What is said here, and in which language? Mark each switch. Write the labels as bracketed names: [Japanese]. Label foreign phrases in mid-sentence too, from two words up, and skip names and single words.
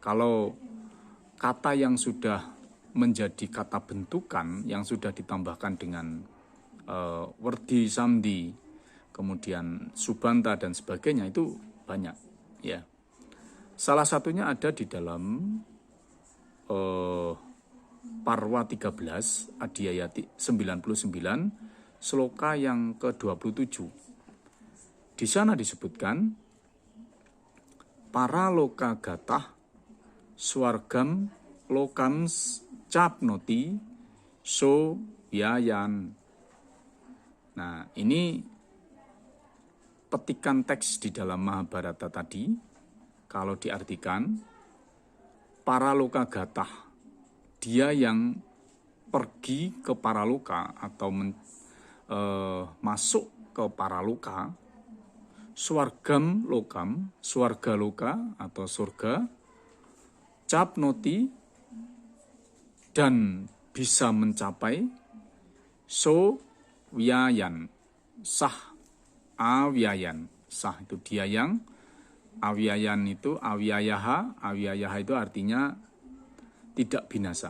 [Indonesian] Kalau kata yang sudah menjadi kata bentukan, yang sudah ditambahkan dengan werdi, samdi, kemudian subanta dan sebagainya, itu banyak. Ya, salah satunya ada di dalam Parwa 13, Adhyaya 99, sloka yang ke-27. Di sana disebutkan, [Sanskrit] para loka gatah swargam lokam capnoti so yayan. [Indonesian] Nah, ini petikan teks di dalam Mahabharata tadi, kalau diartikan, [Sanskrit] para loka gatah, [Indonesian] dia yang pergi ke paraloka atau masuk ke paraloka, [Sanskrit] swargam lokam, [Indonesian] swarga loka atau surga, capnoti, dan bisa mencapai, [Sanskrit] so wiyayan, sah awyayan. [Indonesian] Sah itu dia yang, awyayan itu awyayaha itu artinya tidak binasa.